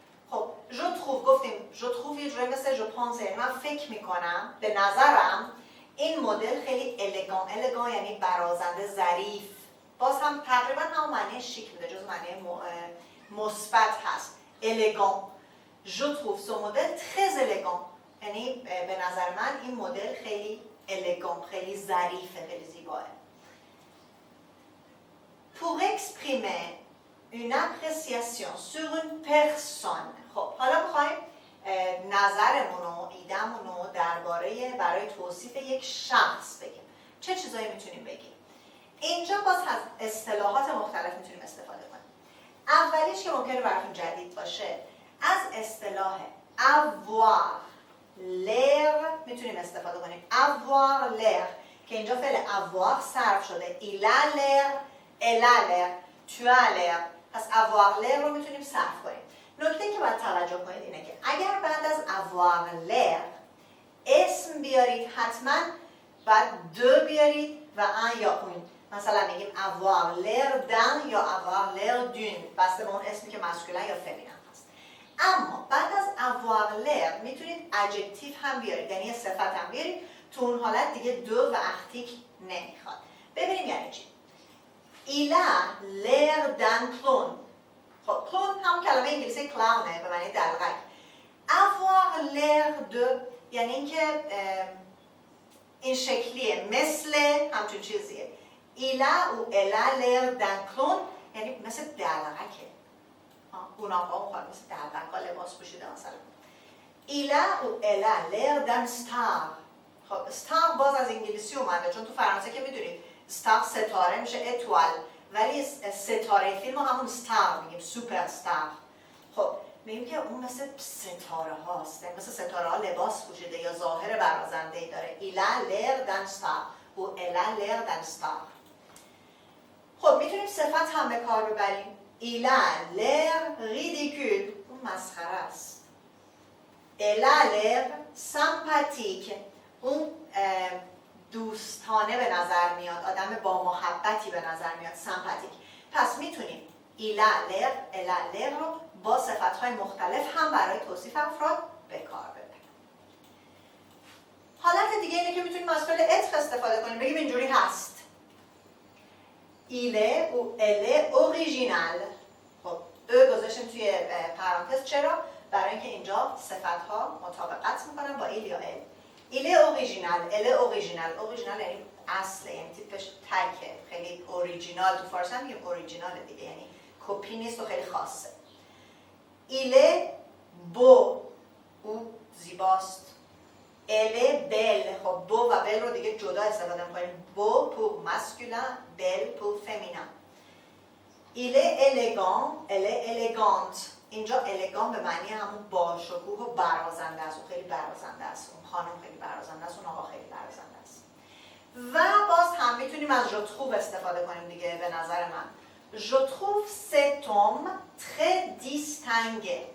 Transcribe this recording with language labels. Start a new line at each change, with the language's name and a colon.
Persian: خب
French: je trouve
Persian: گفتیم je trouve یه جوری مثل
French: je pense،
Persian: من فکر میکنم، به نظرم این مدل خیلی الگان یعنی برازنده، ظریف. باز هم تقریبا هم معنی شیک میده، جز معنی مثبت هست. الگان.
French: je trouve son modèle très élégant
Persian: یعنی به نظر من این مدل خیلی الگان، خیلی ظریفه، خیلی زیباه.
French: Pour exprimer une appréciation sur une personne.
Persian: خب حالا میخوایم نظرمون و ایدمون رو برای توصیف یک شخص بگیم. چه چیزایی میتونیم بگیم؟ اینجا باز از اصطلاحات مختلف میتونیم استفاده کنیم. اولیش که ممکنه براتون جدید باشه، از اصطلاح avoir l'air میتونیم استفاده کنیم. avoir l'air که اینجا فعل avoir صرف شده.
French: il a l'air، elle a l'air، tu as l'air.
Persian: پس avoir l'air رو میتونیم صرف کنیم. نکته که باید توجه کنید اینه که اگر بعد از avoir l'air اسم بیارید، حتما باید دو بیارید و ان یا اون. مثلا میگیم
French: avoir l'air d'un
Persian: یا
French: avoir l'air d'une،
Persian: بسته به اون اسمی که مسکولین یا فمینین هست. اما بعد از avoir l'air میتونید adjective هم بیارید، یعنی صفت هم بیارید. تو اون حالت دیگه دو و اختیک نمیخواد. ببینیم یعنی چی.
French: il a l'air d'un clown.
Persian: خب clown هم کلمه انگلیسی کلاونه به معنی دلغک. avoir l'air de یعنی اینکه این شکلیه، مثل همچون چیزیه.
French: il a ou elle a l'air d'un clown
Persian: یعنی مثل دلغکه. اون آقا اون خواهد مثل دلغک ها لباس پوشیده مثلا.
French: il a ou elle a l'air d'un star.
Persian: خب star باز از انگلیسی اومده، چون تو فرانسه که میدونید star ستاره میشه اتوال، ولی ستاره فیلم همون star میگیم، سوپر استار. خب میگیم که اون مثل ستاره هاست، مثل ستاره ها لباس پوشیده یا ظاهر برازنده‌ای داره.
French: il a l'air d'un star ou elle a l'air d'un star.
Persian: خب میتونیم صفت هم به کار ببریم.
French: il a l'air ridicule،
Persian: اون مسخره است.
French: elle a l'air sympathique،
Persian: اون دوستانه به نظر میاد، آدم با محبتی به نظر میاد، سمپاتیک. پس میتونیم
French: il a l'air، elle a l'air
Persian: رو با صفت‌های مختلف هم برای توصیف افراد به کار ببریم. حالت دیگه اینه که میتونیم از فعل être استفاده کنیم، بگیم اینجوری هست.
French: il est ou elle est original.
Persian: خب گذاشتیم توی پرانتز، چرا؟ برای اینکه اینجا صفت‌ها مطابقت میکنن با il یا elle.
French: il est original، elle est original.
Persian: original یعنی اصله، یعنی تیپش تکه، خیلی اوریجینال. تو فارسی هم میگیم اوریجینال دیگه، یعنی کپی نیست و خیلی خاصه.
French: il est beau،
Persian: او زیباست.
French: elle est belle.
Persian: خب beau و belle رو دیگه جدا استفاده می‌کنیم.
French: beau pour masculin، belle pour féminin. il est élégant، elle est élégante.
Persian: اینجا الگان به معنی همون باشکوه و برازنده است. اون خیلی برازنده است، اون خانم خیلی برازنده است، اون آقا خیلی برازنده است. و باز هم میتونیم از
French: je trouve
Persian: استفاده کنیم دیگه. به نظر من
French: je trouve cet homme très distingué.